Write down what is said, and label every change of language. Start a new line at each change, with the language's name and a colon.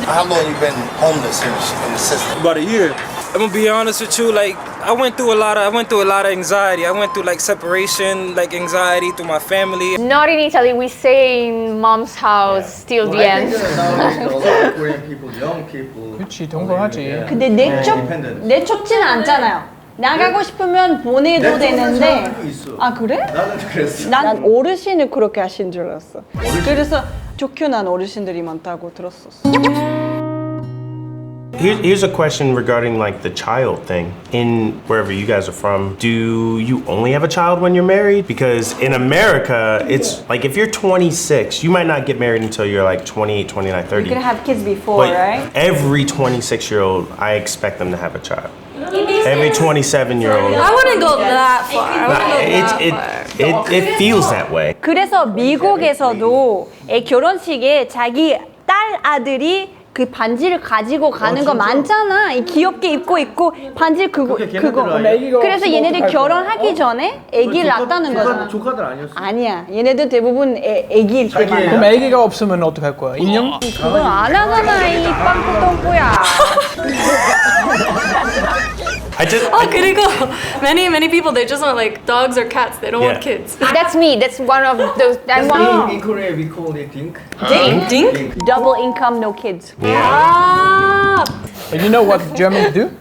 English: How long you been homeless in the system? About a year. I'm gonna be honest with you, like I went through a lot of anxiety. I went through like separation, like anxiety through my family. Not in Italy, we stay in mom's house till the end. A lot of Korean people, young people.
Korean: 그렇지, 동거하지. 근데 내쫓지는 않잖아요. 나가고 싶으면 보내도 되는데. 아 그래? 나는 그랬어. 난 어르신을 그렇게 하신 줄 알았어. 그래서 쫓겨난 어르신들이 많다고 들었었어.
English: Here's a question regarding like the child thing. In wherever you guys are from, do you only have a child when you're married? Because in America, it's like if you're 26, you might not get married until you're like 28, 29, 30. You can have kids before, But right? every 26-year-old, I expect them to have a child. Every 27-year-old. I wouldn't go that far. I wouldn't go that far. It feels that way.
Korean: 그래서 미국에서도 결혼식에 자기 딸 아들이 그 반지를 가지고 가는 거 많잖아. 귀엽게 입고 있고 반지 그거. 그래서 얘네들 결혼하기 전에 아기를 낳았다는 거잖아. 조카들 아니었어? 아니야. 얘네들 대부분 아기일 때 많아. 그럼 애기가 없으면 어떡할 거야? 인형? 그건 안 하잖아 이 빵꾸똥꾸야. 그리고
English: many people they just want like dogs or cats. They don't want kids. That's me. That's one of those. I want. In Korea we call it dink. Dink? Double income, no kids. And you know what Germans do?